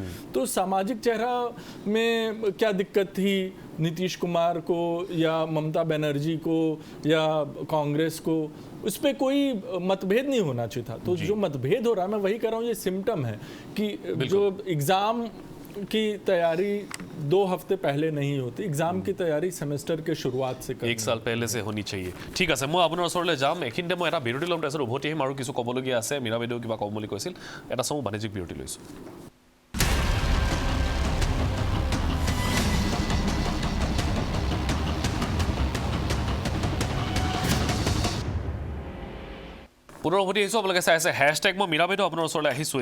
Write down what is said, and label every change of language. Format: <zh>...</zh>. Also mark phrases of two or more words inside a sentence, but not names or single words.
<hi>तो सामाजिक चेहरा में क्या दिक्कत थी नीतीश कुमार को या ममता बनर्जी को या कांग्रेस को, उस पर कोई मतभेद नहीं होना चाहिए था। तो जो मतभेद हो रहा है, मैं वही कह रहा हूँ, ये सिम्टम है कि जो एग्ज़ाम की तैयारी 2 हफ्ते पहले नहीं होती, एग्जाम की तैयारी सेमेस्टर के शुरुआत से करनी, 1 साल पहले से होनी चाहिए।</hi> <as>ठीक আছে, মই আপোনাৰ ওচৰলৈ যাম, এইখিনিতে মই এটা বিৰতি ল'ম, তাৰপিছত উভতি আহিম আৰু কিছু ক'বলগীয়া আছে। মীৰা বাইদেউ কিবা ক'ম বুলি কৈছিল, এটা চাওঁ, বাণিজ্যিক বিৰতি লৈছোঁ। পুনৰ উভতি আহিছোঁ, আপোনালোকে চাই আছে হেছটেগ মই মীৰা বাইদেউ আপোনাৰ ওচৰলৈ আহিছোঁ।</as>